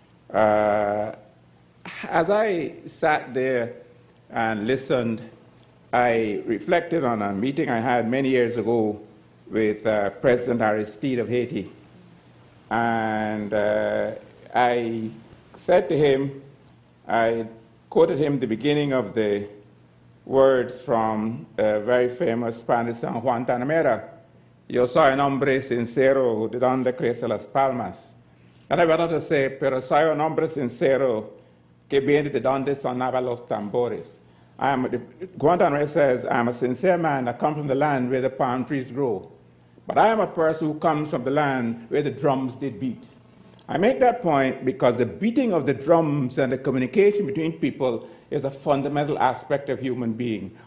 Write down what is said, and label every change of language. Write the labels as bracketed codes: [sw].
[en] As I sat there and listened, I reflected on a meeting I had many years ago with President Aristide of Haiti. And I said to him, I quoted him the beginning of the words from a very famous Spanish song, Guantanamera. [es] Yo soy un hombre sincero, de donde crecen las palmas. And I went on to say, pero soy un hombre sincero, que viene de donde sonaban los tambores. [en] Guantanamera says, I'm a sincere man that comes from the land where the palm trees grow. But I am a person who comes from the land where the drums did beat. I make that point because the beating of the drums and the communication between people is a fundamental aspect of human being.